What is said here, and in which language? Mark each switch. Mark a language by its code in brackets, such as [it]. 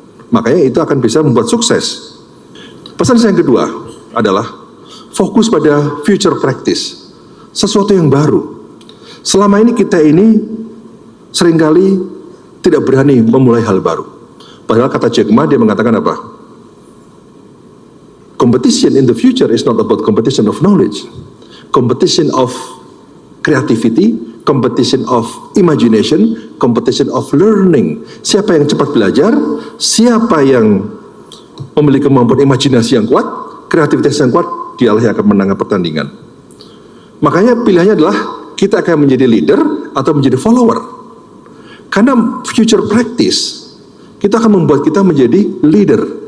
[id] Makanya itu akan bisa membuat sukses. Pesan saya yang kedua adalah fokus pada future practice, sesuatu yang baru. Selama ini kita ini seringkali tidak berani memulai hal baru. Padahal kata Jack Ma, dia mengatakan apa? [en] Competition in the future is not about competition of knowledge, competition of creativity, competition of imagination, competition of learning. [id] Siapa yang cepat belajar, siapa yang memiliki kemampuan imajinasi yang kuat, kreativitas yang kuat, dialah yang akan menangkan pertandingan. Makanya pilihannya adalah kita akan menjadi leader atau menjadi follower. Karena future practice, kita akan membuat kita menjadi leader.